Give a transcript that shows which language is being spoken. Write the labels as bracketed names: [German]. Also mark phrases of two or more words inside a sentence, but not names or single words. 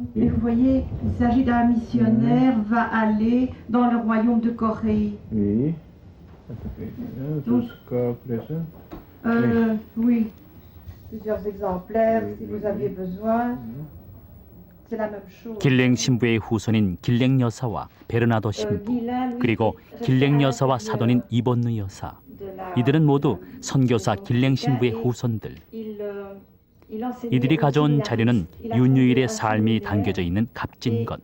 [French] Et vous voyez, il s'agit d'un missionnaire va aller dans le royaume de Corée. Oui. Jusqu'à présent? Oui, plusieurs exemplaires si vous aviez besoin. C'est la même chose. [Korean] 길랭 신부의 후손인 길랭 여사와 베르나도 신부, 그리고 길랭 여사와 사돈인 이본느 여사. 이들은 모두 선교사 길랭 신부의 후손들. 이들이 가져온 자료는 윤유일의 삶이 담겨져 있는 값진 것.